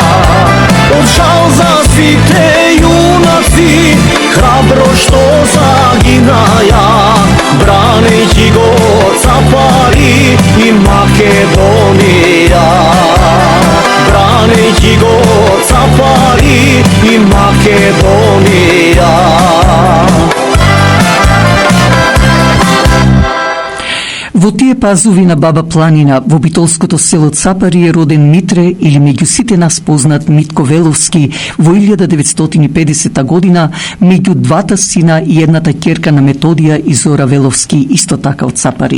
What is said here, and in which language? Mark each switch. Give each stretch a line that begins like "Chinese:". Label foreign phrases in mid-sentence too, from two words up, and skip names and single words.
Macedonian: Од жал за сви те јунаци, храбро што загинаја, бранеќи го Цапари и Македонија. Бранеќи го Цапари и Македонија. Во тие пазови на Баба Планина, во битолското село Цапари е роден Митре или меѓу сите нас познат Митко Веловски во 1950 година, меѓу двата сина и едната ќерка на Методија и Зора Веловски, исто така од Цапари.